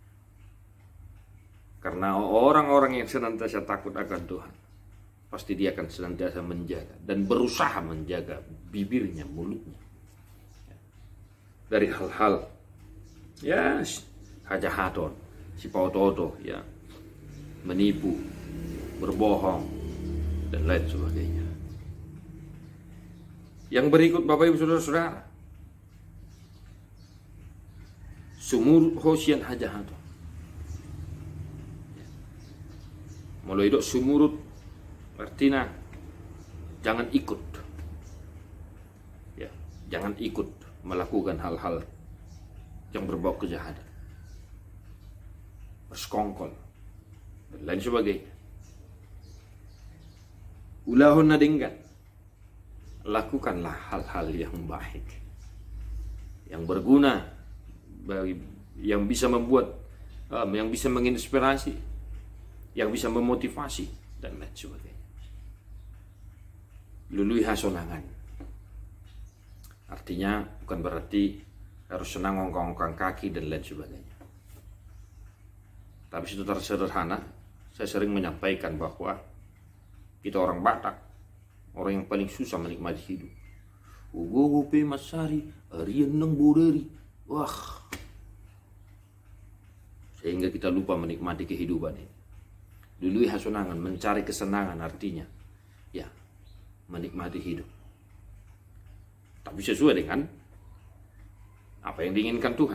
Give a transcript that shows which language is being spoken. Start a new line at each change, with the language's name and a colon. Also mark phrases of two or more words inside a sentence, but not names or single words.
Indonesian: Karena orang-orang yang senantiasa takut akan Tuhan, pasti dia akan senantiasa menjaga dan berusaha menjaga bibirnya, mulutnya, dari hal-hal ya
Batak Toba: hajahaton, sipautoto,
Indonesian: ya, menipu, berbohong, dan lain sebagainya. Yang berikut Bapak Ibu Saudara-saudara,
Batak Toba: sumur hosian hajahaton. Mulai dok sumurut
Indonesian: artinya jangan ikut, ya, jangan ikut melakukan hal-hal yang berbau kejahatan, bersekongkol, dan lain sebagainya.
Batak Toba: Ulahun nadinggan,
Indonesian: lakukanlah hal-hal yang baik, yang berguna, yang bisa membuat, yang bisa menginspirasi, yang bisa memotivasi, dan lain sebagainya.
Batak Toba: Lului hasonangan,
Indonesian: artinya bukan berarti harus senang ongkang-ongkang kaki dan lain sebagainya. Tapi secara sederhana, saya sering menyampaikan bahwa kita orang Batak, orang yang paling susah menikmati hidup.
Batak Toba: Ugo pe masari, arian nang boreri.
Indonesian: Wah. Sehingga kita lupa menikmati kehidupan ini.
Batak Toba: Dulu hasunangan,
Indonesian: mencari kesenangan artinya, ya, menikmati hidup. Tapi sesuai dengan apa yang diinginkan Tuhan.